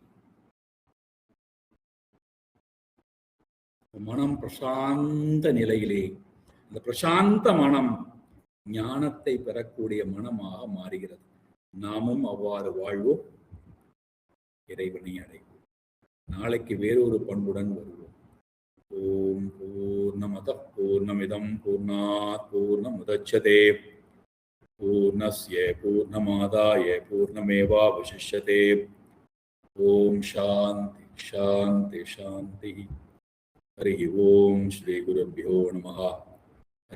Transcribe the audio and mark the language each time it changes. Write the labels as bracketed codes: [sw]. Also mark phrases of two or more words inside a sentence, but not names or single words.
[ta] மனம் பிரசாந்த நிலையிலே, இந்த பிரசாந்த மனம் ஞானத்தை பெறக்கூடிய மனமாக மாறுகிறது. நாமும் அவ்வாறு வாழ்வோம், இறைவனை அடைவோம். நாளைக்கு வேறொரு பண்புடன் வருவோம். [sa] ॐ पूर्णमदः पूर्णमिदं पूर्णात् पूर्णमुदच्यते पूर्णस्य पूर्णमादाय पूर्णमेवावशिष्यते. ॐ शान्ति शान्ति शान्ति. हरि ॐ श्री गुरुभ्यो नमः.